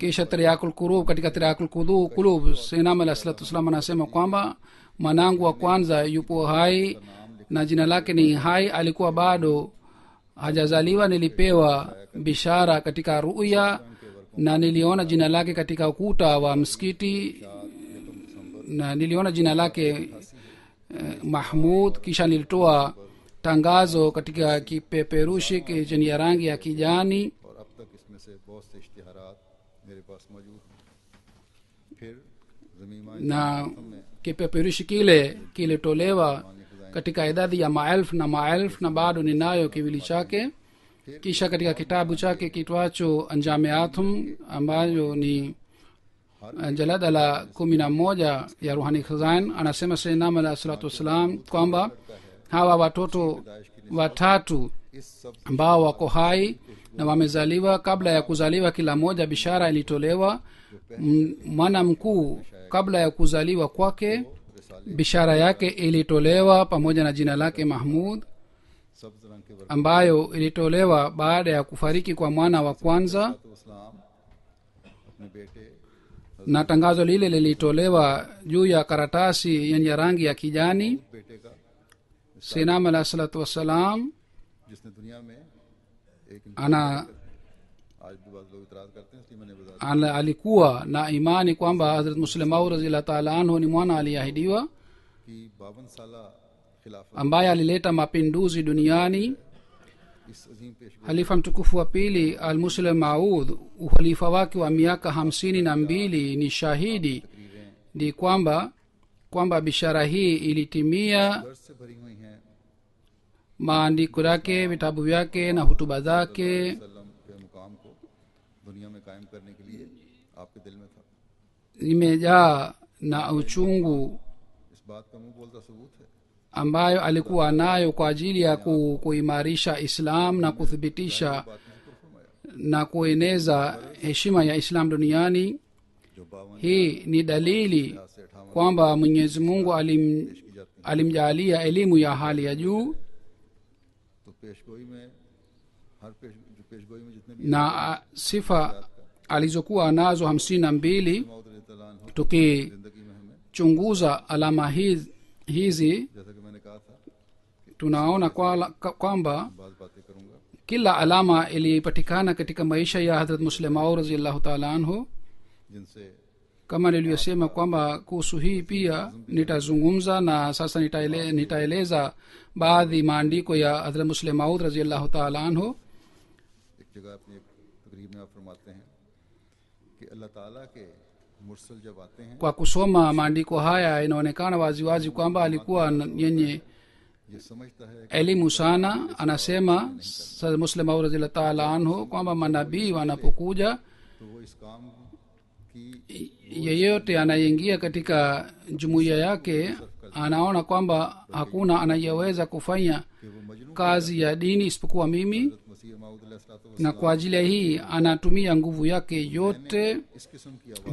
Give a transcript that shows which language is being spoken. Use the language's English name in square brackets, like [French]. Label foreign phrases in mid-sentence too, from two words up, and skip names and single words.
[Swahili] kisha triakul kurub katika triakul kulub sinam [Arabic] عليه الصلاة والسلام [Swahili] anasema kwamba mwanangu wa kwanza yupo hai na jina lake ni hai alikuwa bado hajazaliwa nilipewa bishara katika ruya na niliona jina lake katika ukuta wa msikiti na niliona jina lake mahmud kisha nilitoa tangazo katika kipeperushi chenye rangi ya kijani [Urdu] اور اب تک اس میں سے بہت سے اشتہارات میرے پاس موجود ہیں پھر ضمیمہ [Swahili] na kipeperushi kile kilitolewa katika idadi ya maelfu na bado ninayo kiwili chake kisha katika kitabu chake kitwacho anjameathum ambayo ni jalada la 11 ya ruhani khazan anasema sayyidina [Arabic] عليه الصلاة والسلام [Swahili] kwamba hawa watoto watatu [Urdu] اس سب [Swahili] ambao wako hai na wamezaliwa kabla ya kuzaliwa kila moja bishara ilitolewa mwana mkuu kabla ya kuzaliwa kwake bishara yake ilitolewa pamoja na jina lake mahmud [Urdu] سبز رنگ کے [Swahili] ambayo ilitolewa baada ya kufariki kwa mwana wa kwanza [Urdu] اسلام اپنے بیٹے [Swahili] na tangazo lile lilitolewa juu ya karatasi yenye rangi ya kijani [Urdu] بیٹے کا [Arabic] سينم عليه الصلاة والسلام [Urdu] جس نے دنیا میں ایک [Swahili] ana [Urdu] آج بھی بہت لوگ اعتراض کرتے ہیں اس لیے میں نے بتا [Swahili] alikuwa na imani kwamba hazrat muslimau [Arabic] رضي الله تعالى عنه [Swahili] ni mwana aliyeahidiwa [Urdu] کہ 52 سالہ خلافت [Swahili] ambaye alileta mapinduzi duniani [Urdu] اس عظیم پیشگوئی [Swahili] halifa mtukufu wa pili almuslim maud uhalifa wake wa miaka 52 ni shahidi ni kwamba bishara hii ilitimia [Urdu] درد سے بھری ہوئی ہیں [Swahili] maandiko yake vitabu vyake na hutuba zake [Urdu] سلم کے مقام کو دنیا میں قائم کرنے کے لیے آپ کے دل میں تھا [Swahili] imejaa na uchungu [Urdu] اس بات کا منہ بولتا ثبوت ہے [Swahili] ambayo alikuwa nayo kwa ajili ya kuimarisha islam na kuthibitisha [Urdu] بات میں ذکر فرمایا [Swahili] na kueneza heshima ya islam duniani [Urdu] جو 52 [Swahili] hii ni dalili [Urdu] سے 58 [Swahili] kwamba mwenyezi mungu alimjaalia elimu ya hali ya juu [Urdu] تو پیشگوئی میں ہر جو پیشگوئی میں جتنے بھی [Swahili] na sifa alizokuwa nazo 52 [Urdu] موت [Arabic] رضي الله عنه [Swahili] tukichunguza [Urdu] زندگی میں ہمیں [Swahili] alama hizi [Urdu] جیسا کہ میں نے کہا تھا [Swahili] tunaona kwamba [Urdu] بات باتیں کروں گا [Swahili] kila alama ilipatikana katika maisha ya hadrat muslimau [Arabic] رضي الله تعالى عنه [Urdu] جن سے [Swahili] kama nilivyosema kwamba kuhusu hii pia nitazungumza na sasa nitaeleza baadhi maandiko ya hadrat muslim maud [Arabic] رضي الله تعالى عنه [Urdu] ایک جگہ اپنی ایک تقریب میں آپ فرماتے ہیں کہ اللہ تعالیٰ کے مرسل جب آتے ہیں [Swahili] kwa kusoma maandiko haya inaonekana waziwazi kwamba alikuwa yenye [Urdu] یہ سمجھتا ہے [Swahili] elimu sana anasema hadrat muslim maud [Arabic] رضي الله تعالى عنه [Swahili] kwamba manabii wanapokuja [Urdu] تو وہ اس کام کی [Swahili] yeyote anayeingia katika jumuiya yake anaona kwamba hakuna anayeweza kufanya [Urdu] کہ وہ مجنوں [Swahili] kazi ya dini isipokuwa mimi [Urdu] مسیح موعود علیہ الصلوٰۃ [Swahili] na kwa ajili ya hii anatumia nguvu yake yote [Urdu] اس قسم کی آواز